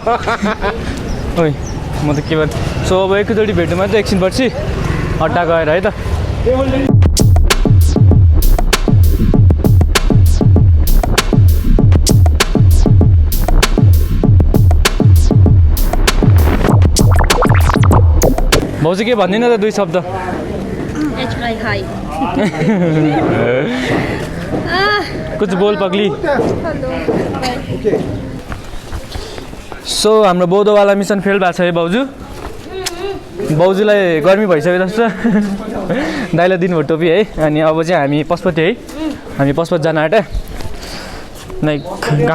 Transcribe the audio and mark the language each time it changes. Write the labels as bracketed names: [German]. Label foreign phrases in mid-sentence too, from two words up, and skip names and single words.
[Nepali] ओइ म त के भन्छ सो अब एकैचोटि भेट्नु मात्रै एकछिन पछि अड्डा गएर है त [English] table tennis [Nepali] भाउजू के भन्दिनँ त 2 शब्द [Hindi] कुछ बोल पग्ली [Nepali] सो हाम्रो बौद्धवाला मिसन फेल भएको छ है भाउजूलाई गर्मी भइसक्यो जस्तो दाइलाई दिनुभयो टोपी है अनि अब चाहिँ हामी पशुपति है हामी पशुपति जान आँट्यो लाइक घाम